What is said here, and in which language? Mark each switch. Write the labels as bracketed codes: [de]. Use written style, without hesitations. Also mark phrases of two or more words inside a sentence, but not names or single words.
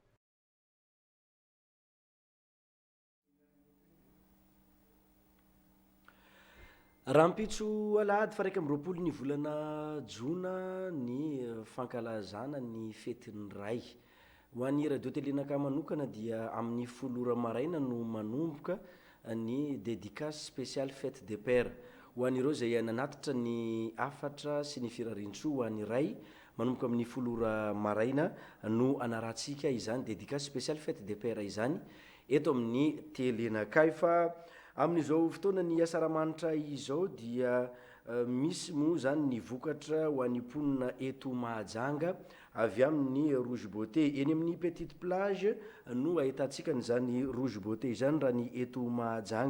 [mg] Rampitso alahady fa 1 ny volana Jona ny fankalazana ny fetin'ny ray. Ho an'ny radio telenaka manokana dia amin'ny 10 maraina no manomboka ny [fr] dédicace spéciale fête des pères. [mg] Ho an'ireo zay nanatitra ny 4 sy ny firarintsoa ho an'ny ray manomboka amin'ny 10 maraina no anarantsika izany [fr] dédicace spéciale fête des pères [mg] izany eto amin'ny telenaka fa amin'izao fotoana ny asaramanitra izao dia misy moa zany ny vokatra ho an'ny mponina eto Mahajanga avy amin'ny Rouge Beauté eny amin'ny [fr] petite plage [mg] no ahitantsika n'izany Rouge Beauté izany raha ny eto Mahajanga.